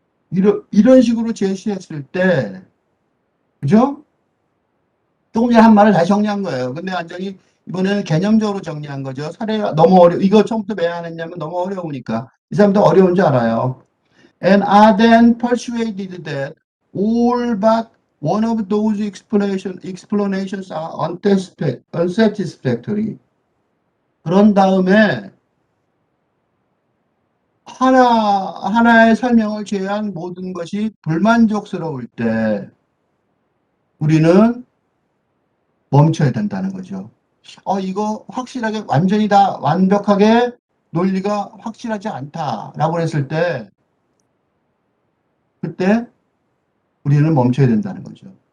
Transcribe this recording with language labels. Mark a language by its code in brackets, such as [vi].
[ko] 이런 식으로 제시했을 때, 그죠? 조금 전에 한 말을 다시 정리한 거예요. 근데 완전히 이번에는 개념적으로 정리한 거죠. 사례가 너무 이거 처음부터 왜 안 했냐면 너무 어려우니까. 이 사람도 어려운 줄 알아요. [en] And are then persuaded that all but one of those explanations are unsatisfactory. [ko] 그런 다음에 하나의 설명을 제외한 모든 것이 불만족스러울 때 우리는 멈춰야 된다는 거죠. 이거 확실하게 완전히 다 완벽하게 논리가 확실하지 않다라고 했을 때 그때 우리는 멈춰야 된다는 거죠.